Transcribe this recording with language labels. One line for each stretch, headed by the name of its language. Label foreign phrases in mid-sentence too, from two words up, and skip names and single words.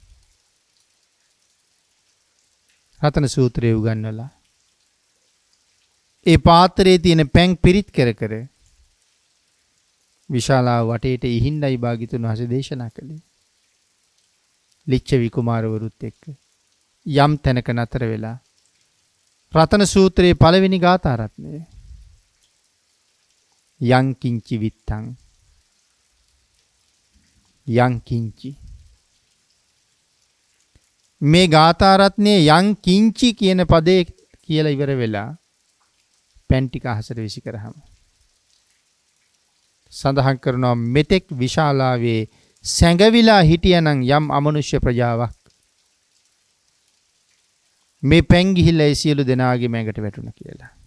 Sinhala: රතන සූත්‍රය උගන්වලා ඒ පාත්‍රයේ තියෙන පැන් පිරිත් කර කර විශාලා වටේට ඉහින්නයි භාග්‍යතුන් වහන්සේ දේශනා කළේ. ලිච්ඡවි කුමාරවරුත් එක්ක යම් තැනක නතර වෙලා රතන සූත්‍රයේ පළවෙනි ගාථා රත්නය
Pali: යං කිංචි විත්තං යං කිංචි
Sinhala: මේ ගාථා රත්නයේ
Pali: යං කිංචි
Sinhala: කියන පදේ කියලා ඉවර වෙලා පැන් ටික අහසට විසි කරාම සඳහන් කරනවා මෙතෙක් විශාලාවේ සැඟවිලා හිටියනම් යම් අමනුෂ්‍ය ප්‍රජාවක් මේ පැන් ගිහිල්ලා ඒ සියලු දෙනාගේ මැඟට වැටුණා කියලා.